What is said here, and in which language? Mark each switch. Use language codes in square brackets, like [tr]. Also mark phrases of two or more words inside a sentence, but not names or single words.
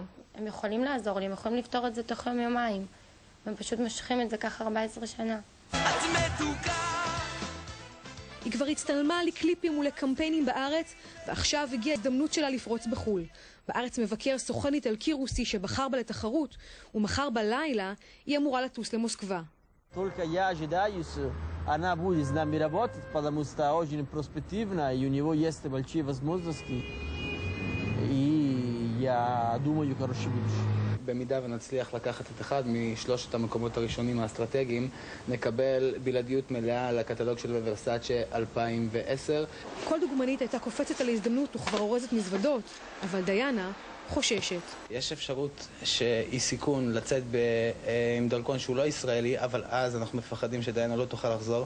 [he] הם יכולים לעזור לי, הם יכולים לפתור את זה תוך יום-יומיים. הם פשוט משכים את זה ככה 14 שנה. היא כבר הצטלמה לקליפים ולקמפיינים בארץ, ועכשיו הגיעה הזדמנות שלה לפרוץ בחול. בארץ מבקר סוכן איטלקי רוסי שבחר בה לתחרות, ומחר בלילה היא אמורה לטוס למוסקבה. [ru] Только я ожидаюсь, она будет с нами работать, потому что очень перспективно, и у него есть большие возможности, и я думаю, хорошее будущее. [he] במידה ונצליח לקחת את אחד משלושת המקומות הראשונים האסטרטגיים, נקבל בלעדיות מלאה לקטלוג של ורסאצ'ה 2010. כל דוגמנית הייתה קופצת על ההזדמנות וכבר אורזת מזוודות, אבל דיינה חוששת. יש אפשרות שהיא סיכון לצאת עם דרכון שהוא לא ישראלי, אבל אז אנחנו מפחדים שדיינה לא תוכל לחזור.